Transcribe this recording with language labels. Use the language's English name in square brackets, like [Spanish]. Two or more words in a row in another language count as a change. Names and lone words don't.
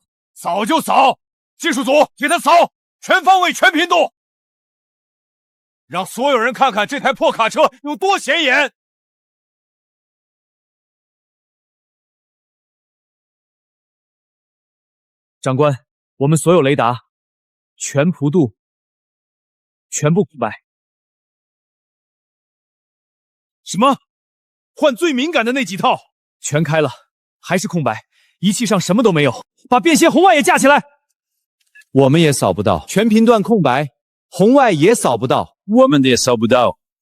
[Chinese] 掃就掃，技術組給它掃，全方位全頻度，讓所有人看看這台破卡車有多顯眼。長官，我們所有雷達全弧度，全部空白。什麼？換最敏感的那幾套？全開了，還是空白，儀器上什麼都沒有。把便攜紅外也架起來。我們也掃不到，全頻段空白，紅外也掃不到，我們的也掃不到。